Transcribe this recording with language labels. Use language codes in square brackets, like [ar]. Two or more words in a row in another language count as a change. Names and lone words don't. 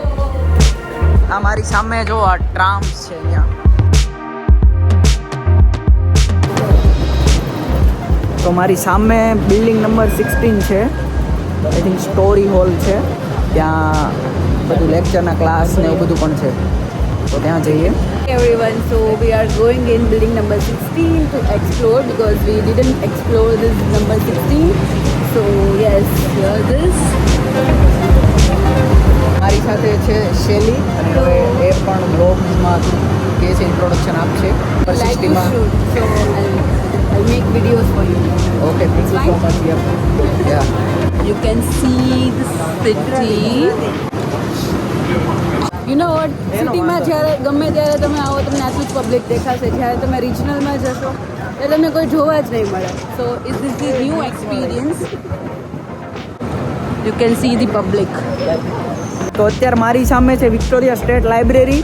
[gu] આ મારી સામે જો આ ટ્રામ્સ છે અહીંયા. તો મારી સામે બિલ્ડિંગ નંબર 16 છે. [en] I think story hall છે. [gu] ત્યાં બધું લેક્ચરના ક્લાસ ને એવું બધું પણ છે. તો ત્યાં જઈએ. [en] Everyone, so we are going in building number 16 to explore because we didn't explore this number 16. So yes, here this. [gu] મારી સાથે છે શૈલી અને હવે એ પણ બ્લોગ્સમાં કે છે ઇન્ટ્રોડક્શન આપશે. [en] Like to [gu] 60 માં. [en] shoot, so I'll make videos for you. Okay, thank you so much. Ya You can see the city. You know what? [gu] સિટીમાં જ્યારે ગમે ત્યારે તમે આવો તમને આટલું જ પબ્લિક દેખાશે. જ્યારે તમે રિજનલમાં જશો એટલે તમને કોઈ જોવા જ નહીં મળે. [en] So is this the new experience. You can see the public. [gu] તો અત્યારે મારી સામે છે વિક્ટોરિયા સ્ટેટ લાઇબ્રેરી.